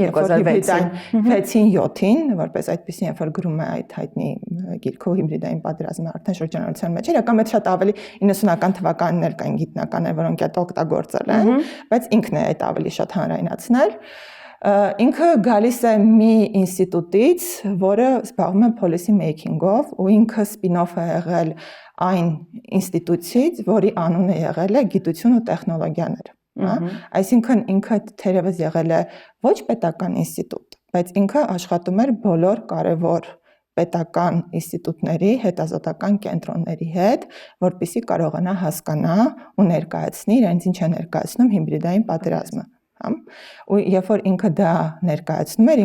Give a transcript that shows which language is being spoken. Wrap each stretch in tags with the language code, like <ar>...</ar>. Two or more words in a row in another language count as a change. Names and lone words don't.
<hy>2006-7-ին, որպես այդպեսին, երբ որ գրում է այդ հայտնի գիրքը հիբրիդային պատերազմը արդեն շրջանառության մեջ էր, եկամետ շատ ավելի 90-ական թվականներ կային գիտնականներ, որոնք այդ օգտագործել են, բայց ինքն է այդ ավելի շատ հանրայնացնել։ Ինքը գալիս է մի ինստիտուտից, որը զբաղվում է</hy> <en>policy making-</en> <hy>ով, ու ինքը spin-off է եղել այն ինստիտուտից, որի անունը եղել է գիտություն ու տեխնոլոգիաներ, հա, այսինքն ինքը թերևս եղել է ոչ պետական ինստիտուտ, բայց ինքը աշխատում էր բոլոր կարևոր պետական ինստիտուտների, հետազոտական կենտրոնների հետ, որպեսզի կարողանա հասկանա ու ներկայացնի իրենց ինչ է ներկայացնում հիբրիդային պատերազմը, հա, ու երբ որ ինքը դա ներկայացնում էր,</hy>